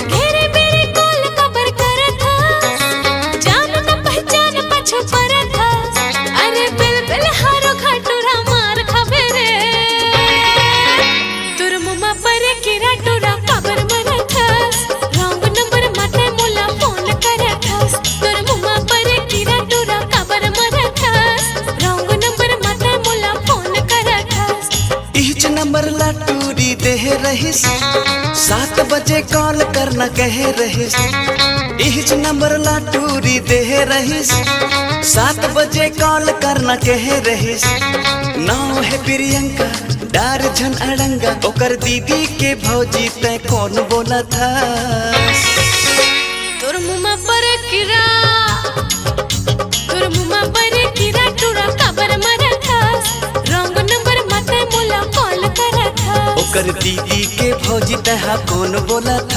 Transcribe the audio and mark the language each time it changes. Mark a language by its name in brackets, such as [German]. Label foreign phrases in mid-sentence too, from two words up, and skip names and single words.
[Chhattisgarhi] घेरे मेरे कोल कबर करत हस, जान न पहचान पाछू परत हस। अरे बिल हारो घाटुरा मार खाबे रे, तुर मुमा पर किरा टुरा कबर मरत हस। [English] wrong number [Chhattisgarhi] माते मोला फोन करत हस, तुर मुमा पर किरा टुरा कबर मरत हस। [English] wrong number [Chhattisgarhi] माते मोला फोन करत हस। इच नंबर ला टूरी दे रहिस, 7 बजे कॉल करना कह रहिस। इच नंबर ला टूरी दे रहिस, 7 बजे कॉल करना कह रहिस। नाम है प्रियंका, डार झन अड़ंगा, ओकर दीदी के भौजी तय कौन बोला था? तुर मुमा पर किरा, तुर मुमा पर किरा टुरा कबर मरत हस। [English] wrong number [Chhattisgarhi] माते मोला कॉल करत हस। ओकर दीदी के भौजी तय कौन बोला था?